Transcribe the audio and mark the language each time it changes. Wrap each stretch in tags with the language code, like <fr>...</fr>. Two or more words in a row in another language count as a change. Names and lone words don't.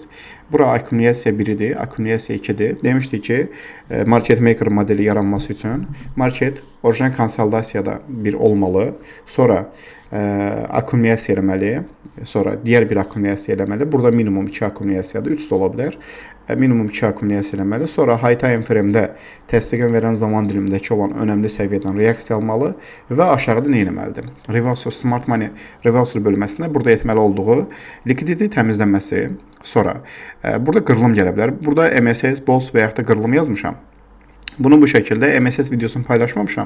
<az>Bura akkumulasiya 1-dir, akkumulasiya 2-dir. Demişdik ki,</az> <en>Market Maker</en> <az>modeli yaranması üçün market orijinal konsolidasiyada bir olmalı. Sonra akkumulasiya eləməli. Sonra digər bir akkumulasiya eləməli. Burada minimum 2 akkumulasiyadır, 3 də ola bilər. Minimum 2 akkumulasiya eləməli. Sonra</az> <en>high time frame-də</en> <az>təsdiqin verən zaman dilimindəki olan önəmli səviyyədən reaksiya almalı və aşağıda nə etməlidir?</az> <en>Reversal Smart Money Reversal</en> <az>bölməsində burada etməli olduğu liquidity təmizlənməsi. Sonra burada qırılım gələ bilər. Burada MSS, BOS və yaxud da qırılım yazmışam. Bunu bu şəkildə MSS videosunu paylaşmamışam.</az>